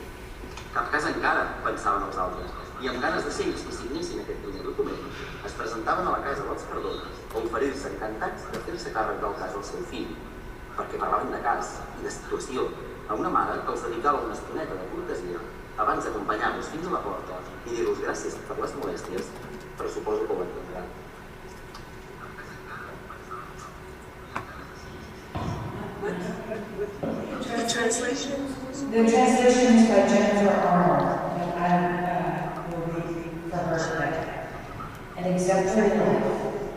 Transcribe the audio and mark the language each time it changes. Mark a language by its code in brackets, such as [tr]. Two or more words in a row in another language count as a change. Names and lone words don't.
[ca] Cap cas encara, pensaven els altres, i amb ganes de ser ells que signessin aquest primer document, es presentaven a la casa dels Carlotes a oferir-se encantats de fer-se càrrec del cas del seu fill, perquè parlaven de cas i de situació a una mare que els dedicava una estoneta de cortesia abans d'acompanyar-los fins a la porta i dir-los gràcies per les molèsties, però suposo que ho entendran. [en] The translation? The translation is by Jennifer Arnold, and I will read for her today. An exemplary life.